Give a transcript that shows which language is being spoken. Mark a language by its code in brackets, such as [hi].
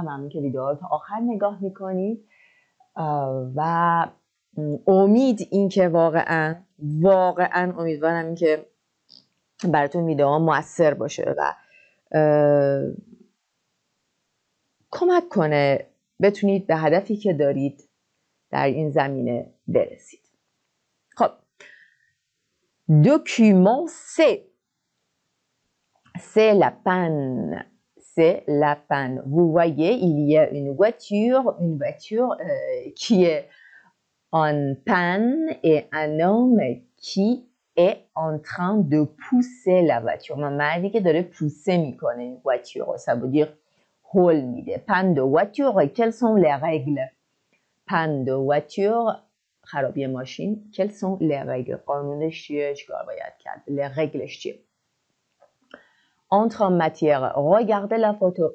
[fa] ممنون که ویدیوها رو تا آخر نگاه میکنید و امید این که واقعا امیدوارم این که براتون ویدیوها موثر باشه و کمک کنه بتونید به هدفی که دارید در این زمینه برسید. [fr] خب document c'est la panne. C'est la panne. Vous voyez, il y a une voiture qui est en panne et un homme qui est en train de pousser la voiture. [fa] مردی که داره پوسه میکنه این voiture. [fr] Ça veut dire [fa] هول میده. [fr] Panne de voiture. Quelles sont les règles? Panne de voiture. [fa] خرابی ماشین. [fr] Quelles sont les règles? [fa] قانونش چیه؟ چیکار باید کرد؟ [fr] Les règles [fa] چیه؟ [fr] Entre en matière, regardez la photo.